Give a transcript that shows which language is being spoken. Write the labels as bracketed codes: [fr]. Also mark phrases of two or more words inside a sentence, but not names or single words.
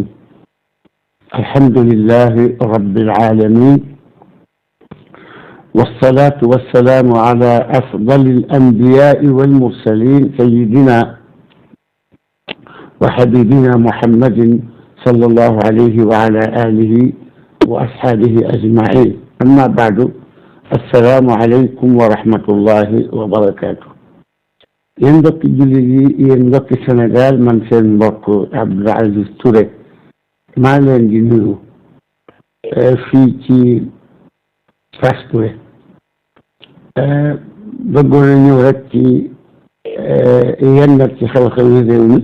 [ar] الحمد لله رب العالمين، والصلاة والسلام على أفضل الأنبياء والمرسلين سيدنا وحبيبنا محمد صلى الله عليه وعلى آله وأصحابه أجمعين. أما بعد، السلام عليكم ورحمة الله وبركاته. [wo] yéen mbokki jullit yi, yéen mbokki Sénégal, man seen mbokk Abdou Aziz Touré maa leen di nuyu fii ci Fass Touré. bëggoon a ñëw rek ci yenn ci xew-xewi réew mi.